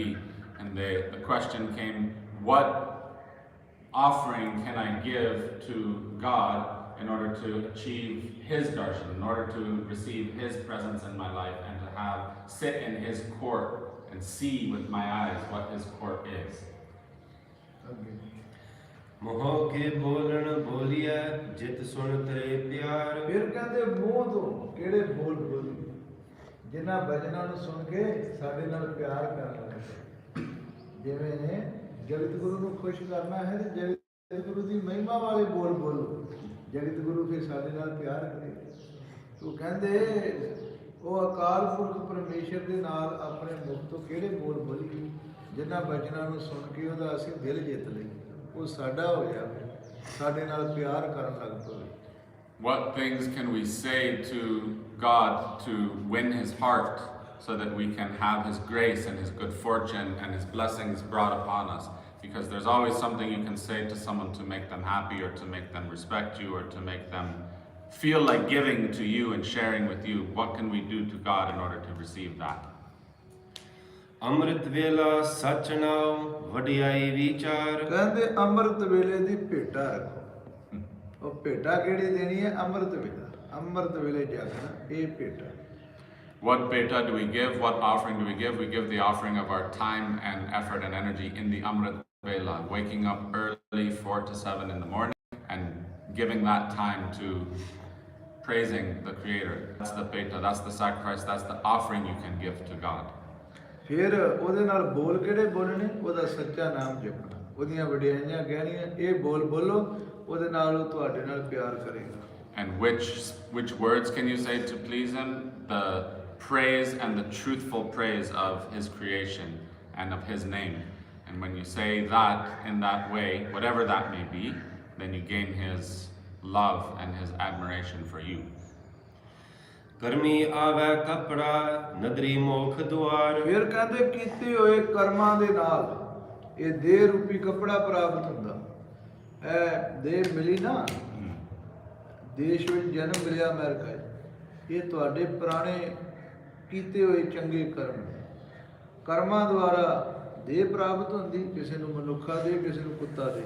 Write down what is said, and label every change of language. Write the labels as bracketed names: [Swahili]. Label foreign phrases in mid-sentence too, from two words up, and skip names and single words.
[English] And the question came, what offering can I give to God in order to achieve His darshan, in order to receive His presence in my life and to sit in His court and see with my eyes what His court is. [Punjabi] ਮੋਹ ਕੇ ਬੋਲਨ ਬੋਲਿਏ ਜਿਤ ਸੁਨ ਤਰੇ ਪਿਆਰ। ਫਿਰ ਕਹਿੰਦੇ ਮੂੰਹ ਤੋਂ ਕਿਹੜੇ ਬੋਲ ਬੋਲੀ ਜਿਨ੍ਹਾਂ ਬਚਨਾਂ ਨੂੰ ਸੁਣ ਕੇ ਸਾਡੇ ਨਾਲ ਪਿਆਰ ਕਰਨ ਲੱਗੇ। ਜਿਵੇਂ ਨੇ ਜਗਤ ਗੁਰੂ ਨੂੰ ਖੁਸ਼ ਕਰਨਾ ਹੈ ਤੇ ਜਗਤ ਗੁਰੂ ਦੀ ਮਹਿਮਾ ਵਾਲੇ ਬੋਲ ਬੋਲੋ, ਜਗਤ ਗੁਰੂ ਫਿਰ ਸਾਡੇ ਨਾਲ ਪਿਆਰ ਕਰੇ। ਤੂੰ ਕਹਿੰਦੇ ਉਹ ਅਕਾਲ ਪੁਰਖ ਪਰਮੇਸ਼ਰ ਦੇ ਨਾਲ ਆਪਣੇ ਮੁਖ ਤੋਂ ਕਿਹੜੇ ਬੋਲ ਬੋਲੀ ਜਿਨ੍ਹਾਂ ਬਚਨਾਂ ਨੂੰ ਸੁਣ ਕੇ ਉਹਦਾ ਅਸੀਂ ਦਿਲ ਜਿੱਤ ਲਈਏ, ਉਹ ਸਾਡਾ ਹੋ ਜਾਵੇ, ਸਾਡੇ ਨਾਲ ਪਿਆਰ ਕਰਨ ਲੱਗ ਪਵੇ। [English] What things can we say to God to win His heart so that we can have His grace and His good fortune and His blessings brought upon us? Because there's always something you can say to someone to make them happy or to make them respect you or to make them feel like giving to you and sharing with you. What can we do to God in order to receive that? [Punjabi] ਅੰਮ੍ਰਿਤ ਵੇਲਾ ਸੱਚ ਨਾਉ ਵਡਿਆਈ ਵਿਚਾਰ। ਕਹਿੰਦੇ ਅੰਮ੍ਰਿਤ ਵੇਲੇ ਦੀ ਭੇਟਾ ਰੱਖੋ। ਉਹ ਭੇਟਾ ਕਿਹੜੀ ਦੇਣੀ ਹੈ? ਅੰਮ੍ਰਿਤ ਵੇਲਾ, ਅੰਮ੍ਰਿਤ ਵੇਲੇ ਜਾਗਣਾ, ਇਹ ਭੇਟਾ। [English] What beta do we give? What offering do we give? We give the offering of our time and effort and energy in the Amrit Vela, waking up early 4 to 7 in the morning and giving that time to praising the Creator. That's the beta, that's the sacrifice, that's the offering you can give to God. [Punjabi] ਫਿਰ ਉਹਦੇ ਨਾਲ ਬੋਲ ਕਿਹੜੇ ਬੋਲਣੇ? ਉਹਦਾ ਸੱਚਾ ਨਾਮ ਜਪਣਾ, ਉਹਦੀਆਂ ਵਡਿਆਈਆਂ ਕਹਿਣੀਆਂ, ਇਹ ਬੋਲ ਬੋਲੋ, ਉਹਦੇ ਨਾਲ ਉਹ ਤੁਹਾਡੇ ਨਾਲ ਪਿਆਰ ਕਰੇਗਾ। [English] And which words can you say to please Him? The praise and the truthful praise of His creation and of His name. And when you say that in that way, whatever that may be, then you gain His love and His admiration for you. [Punjabi] ਕਰਮੀ ਆਵੈ ਕਪੜਾ ਨਦਰੀ ਮੋਖ ਦੁਆਰ। ਫਿਰ ਕਹਿੰਦੇ ਕੀਤੇ ਹੋਏ ਕਰਮਾਂ ਦੇ ਨਾਲ ਇਹ ਦੇਹ ਰੂਪੀ ਕੱਪੜਾ ਪ੍ਰਾਪਤ ਹੁੰਦਾ। ਇਹ ਦੇਹ ਮਿਲੀ ਨਾ, ਦੇਸ਼ ਵਿੱਚ ਜਨਮ ਮਿਲਿਆ ਅਮਰੀਕਾ 'ਚ, ਇਹ ਤੁਹਾਡੇ ਪੁਰਾਣੇ ਕੀਤੇ ਹੋਏ ਚੰਗੇ ਕਰਮ, ਕਰਮਾਂ ਦੁਆਰਾ ਦੇਹ ਪ੍ਰਾਪਤ ਹੁੰਦੀ, ਕਿਸੇ ਨੂੰ ਮਨੁੱਖਾ ਦੇ, ਕਿਸੇ ਨੂੰ ਕੁੱਤਾ ਦੇ।